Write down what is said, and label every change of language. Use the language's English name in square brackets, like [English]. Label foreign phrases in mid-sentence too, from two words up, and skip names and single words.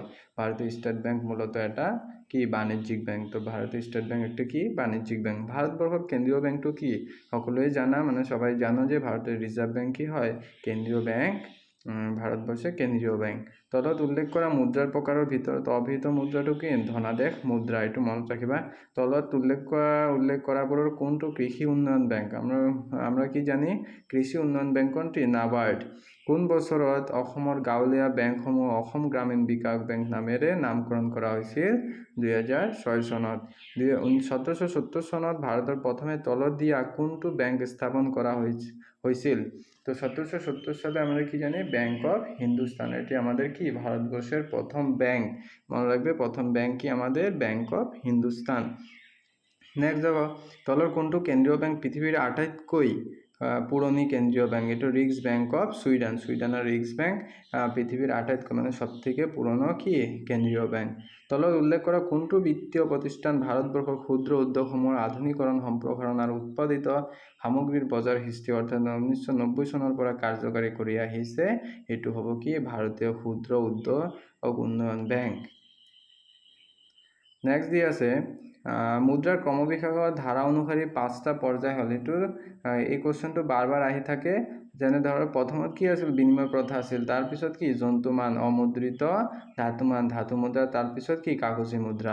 [Assamese] ভারতীয় স্টেট ব্যাংক মূলত এটা কি বাণিজ্যিক ব্যাংক। [Bangla] তো ভারতীয় স্টেট ব্যাংক একটা কি বাণিজ্যিক ব্যাংক। ভারতবর্ষের কেন্দ্রীয় ব্যাংকটো কি সকলেই জানা, মানে সবাই জানো যে ভারতের রিজার্ভ ব্যাংক কি হয় কেন্দ্রীয় ব্যাংক। ভারতবর্ষের কেন্দ্রীয় ব্যাংক। [Assamese] তলত উল্লেখ করা মুদ্রার প্রকারের ভিতৰত অভিহিত মুদ্রাটো কি ধনাদেশ মুদ্রা, এইটো মনত রাখিবা। তলত উল্লেখ কৰাবোৰৰ কোনটো কৃষি উন্নয়ন বেংক? [Bangla] আমরা কি জানি কৃষি উন্নয়ন বেংক কোনটি? নাবাৰ্ড। [Assamese] কোন বছৰত অসমৰ গাঁৱলীয়া বেংকসমূহ অসম গ্ৰামীণ বিকাশ বেংক নামেৰে নামকৰণ কৰা হৈছিল? 2006 চনত। 1770 চনত ভাৰতৰ প্ৰথমে তলত দিয়া কোনটো বেংক স্থাপন কৰা হৈছিল? [Bangla] তো 1770 সালে আমরা কি জানি ব্যাংক অফ হিন্দুস্তান। এটি আমাদের কি ভারতবর্ষের প্রথম ব্যাংক। মনে রাখবে প্রথম ব্যাংক কি আমাদের ব্যাংক অফ হিন্দুস্তান। নেক্সট দেখো, [Assamese] তলৰ কোনটো কেন্দ্ৰীয় বেংক পৃথিৱীৰ আটাইতকৈ পুৰণি কেন্দ্ৰীয় বেংক? এইটো রিক্স ব্যাংক অফ সুইডেন। [Bangla] সুইডেনের রিক্স ব্যাংক পৃথিবীর আটাইতকৈ মানে সব থেকে পুরনো কি কেন্দ্রীয় ব্যাংক। [Assamese] তলত উল্লেখ করা কোনটো বিত্তীয় প্রতিষ্ঠান ভারতবর্ষৰ ক্ষুদ্র উদ্যোগসমূহৰ আধুনিকৰণ সম্প্ৰসাৰণ আৰু উৎপাদিত সামগ্ৰীৰ বজাৰ সৃষ্টি অৰ্থাৎ 1990 চনৰ পৰা কাৰ্যকাৰী কৰি আহিছে? এইটো হ'ব কি ভারতীয় ক্ষুদ্র উদ্যোগ উন্নয়ন ব্যাংক। নেক্সট দি আছে মুদ্ৰাৰ ক্ৰমবিকাশৰ ধাৰা অনুসৰি 5টা পৰ্যায় হ'ল। এইটোৰ এই কুৱেশ্যনটো বাৰ বাৰ আহি থাকে। যেনে ধৰ প্ৰথমত কি আছিল? বিনিময় প্ৰথা আছিল। তাৰপিছত কি জন্তুমান, অমুদ্ৰিত ধাতু মুদ্ৰা, তাৰপিছত কি কাগজী মুদ্ৰা।